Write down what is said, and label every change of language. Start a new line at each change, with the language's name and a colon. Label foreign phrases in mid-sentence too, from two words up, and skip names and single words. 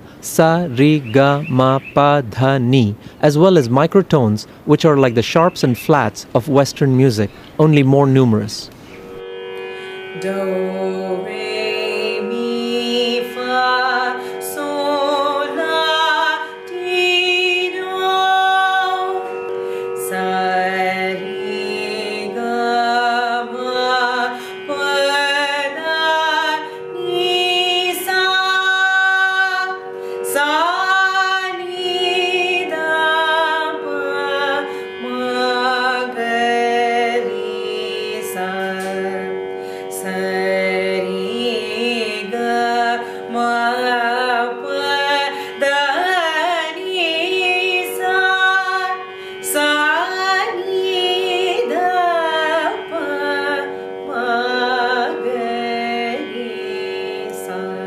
English: sa, re, ga, ma, pa, dha, ni, as well as microtones, which are like the sharps and flats of Western music, only more numerous. Do, re, mi, fa, sol, la, ti, do, sa, re, ga, ma, pa, da, ni, sa, ni, da, pa, ma, ga, ri, sa. Sa, re, ga, ma, pa, da, ni, sa, ni, da, pa, ma, ga, ri, sa.